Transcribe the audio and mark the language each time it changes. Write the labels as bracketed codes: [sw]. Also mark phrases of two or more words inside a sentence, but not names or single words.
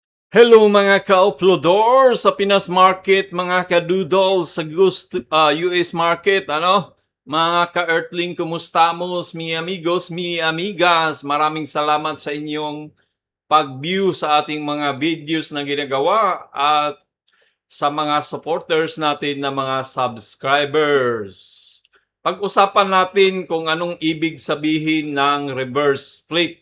[tl] Hello mga ka-uploador sa Pinas Market, mga ka-doodle sa US Market, Mga ka-earthling, kumustamos, [es] mi amigos, mi amigas. [tl] Maraming salamat sa inyong pag-view sa ating mga videos na ginagawa at sa mga supporters natin na mga subscribers. Pag-usapan natin kung anong ibig sabihin ng [en] reverse split.